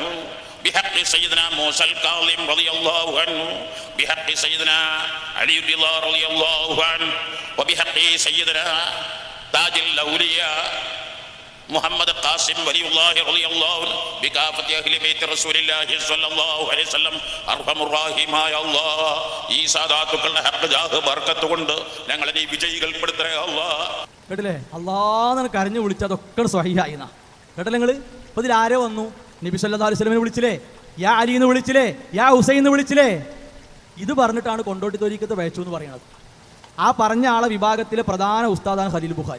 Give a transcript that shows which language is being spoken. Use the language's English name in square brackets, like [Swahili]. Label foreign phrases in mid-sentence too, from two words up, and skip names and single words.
[Arabic] بحق سيدنا موسى الكاظم رضي الله عنه بحق سيدنا علي الرضا رضي الله عنه وبحق سيدنا تاج الأولياء محمد قاسم ولي الله رضي الله عنه بكافة أهل بيت رسول الله صلى الله عليه وسلم أرحم الراحمين يا الله [Malayalam] ഈ സാദാത്തുക്കളുടെ ഹഖ് ജാഹ് ബർക്കത്ത് കൊണ്ട് ഞങ്ങളെ നീ വിജയികൾപ്പെടുത്തണേ അല്ലാഹ്. കേട്ടില്ലേ, അല്ലാഹ് കരഞ്ഞു വിളിച്ചതൊക്കെ സ്വഹീഹായിന. കേട്ടില്ലേ നിങ്ങൾ? ഇപ്പൊ ഇതിൽ ആരോ വന്നു, നബി [Arabic] صلى الله عليه وسلم [Malayalam] വിളിച്ചില്ലേ, യാ അലി എന്ന് വിളിച്ചില്ലേ, യാ ഹുസൈൻ എന്ന് വിളിച്ചില്ലേ. ഇത് പറഞ്ഞിട്ടാണ് കൊണ്ടോട്ടി തൊരീക്കത്ത് പഴച്ചു എന്ന് പറയുന്നത്. ആ പറഞ്ഞ ആളെ വിഭാഗത്തിലെ പ്രധാന ഉസ്താദാണ് ഖലീൽ ബുഖാരി.